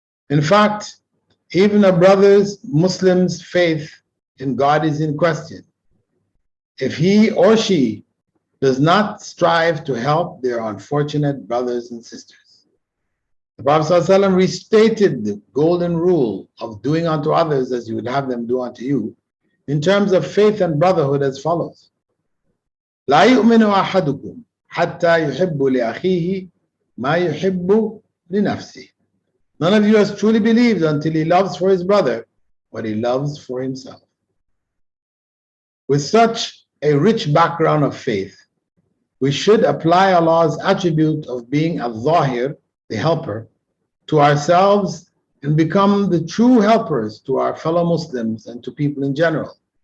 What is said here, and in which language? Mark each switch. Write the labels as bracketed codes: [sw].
[en] In fact, even a brother's Muslim's faith in God is in question if he or she does not strive to help their unfortunate brothers and sisters. The Prophet ﷺ restated the golden rule of doing unto others as you would have them do unto you in terms of faith and brotherhood as follows. [ar] لا يؤمن أحدكم حتى يحب لأخيه ما يحب لنفسه. [en] None of you has truly believed until he loves for his brother what he loves for himself. With such a rich background of faith, we should apply Allah's attribute of being az-Zaahir, the helper, to ourselves and become the true helpers to our fellow Muslims and to people in general.